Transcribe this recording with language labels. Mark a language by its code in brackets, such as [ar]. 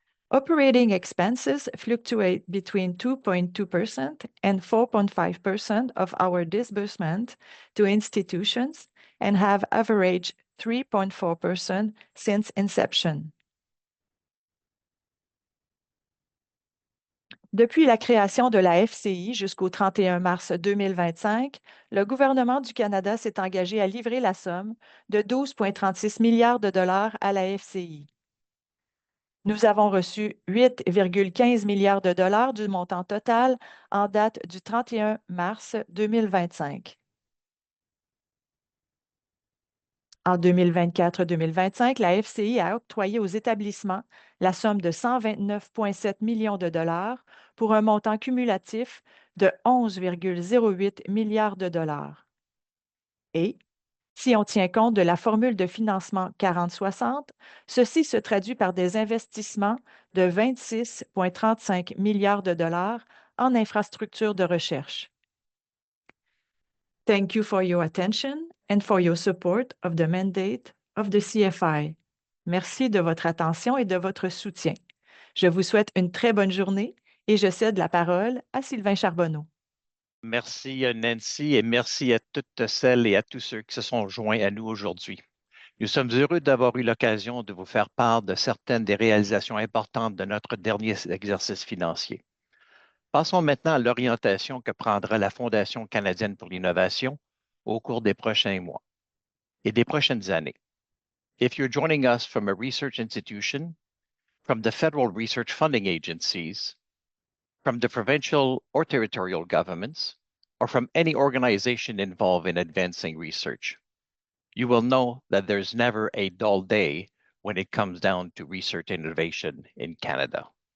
[en] Operating expenses fluctuate between 2.2% and 4.5% of our disbursement to institutions and have averaged 3.4% since inception. [fr] Depuis la création de la FCI jusqu'au 31 mars 2025, le gouvernement du Canada s'est engagé à livrer la somme de 12,36 milliards de dollars à la FCI. Nous avons reçu 8,15 milliards de dollars du montant total en date du 31 mars 2025. En 2024-2025, la FCI a octroyé aux établissements la somme de 129,7 millions de dollars pour un montant cumulatif de 11,08 milliards de dollars. Et, si on tient compte de la formule de financement 40-60, ceci se traduit par des investissements de 26,35 milliards de dollars en infrastructures de recherche. [en] Thank you for your attention and for your support of the mandate of the CFI. [fr] Merci de votre attention et de votre soutien. Je vous souhaite une très bonne journée et je cède la parole à Sylvain Charbonneau. Merci Nancy et merci à toutes celles et à tous ceux qui se sont joints à nous aujourd'hui. Nous sommes heureux d'avoir eu l'occasion de vous faire part de certaines des réalisations importantes de notre dernier exercice financier. Passons maintenant à l'orientation que prendra la Fondation canadienne pour l'innovation au cours des prochains mois et des prochaines années. [en] If you're joining us from a research institution, from the federal research funding agencies, from the provincial or territorial governments, or from any organization involved in advancing research, you will know that there's never a dull day when it comes down to research and innovation in Canada.